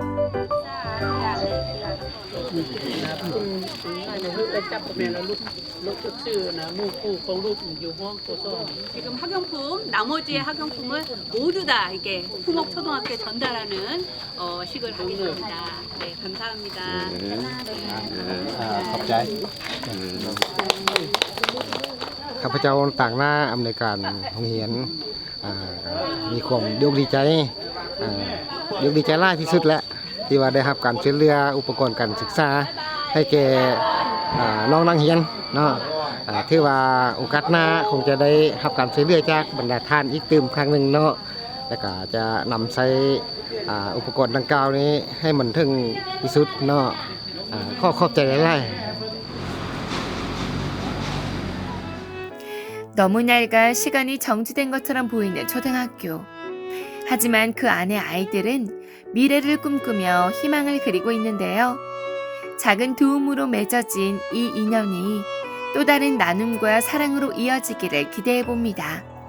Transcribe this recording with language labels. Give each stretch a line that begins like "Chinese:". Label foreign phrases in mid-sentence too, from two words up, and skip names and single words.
Korean: 지금 학용품 나머지의 학용품을 모두 다 이게 푸먹 초등학교에 전달하는 식을 하겠습니다. 네, 감사합니다.
Lao: ຂອບໃຈຂ້າພະເຈົ້າຕ່າງໜ້າອຳນວຍການໂຮງຮຽນມີຄວາມດີໃຈຫຼາຍທີ່ສຸດແລ້ວທີ່ ວ່າໄດ້ຮັບການຊ່ວຍເຫຼືອອຸປະກອນການສຶກສາໃຫ້ແກ່ນ້ອງນັກຮຽນເນາະຖືວ່າໂອກາດໜ້າຄົງຈະໄດ້ຮັບການຊ່ວຍເຫຼືອຈາກບັນດາທ່ານອີກຕື່ມຄັ້ງໜຶ່ງເນາະແລ້ວກໍຈະນຳໃຊ້ອຸປະກອນດັ່ງກ່າວນີ້ໃຫ້ມັນເຖິງທີ່ສຸດເນາະຂອບໃຈຫຼາຍໆ
Korean: 너무 낡아 시간이 정지된 것처럼 보이는 초등학교. 하지만 그 안의 아이들은 미래를 꿈꾸며 희망을 그리고 있는데요. 작은 도움으로 맺어진 이 인연이 또 다른 나눔과 사랑으로 이어지기를 기대해 봅니다.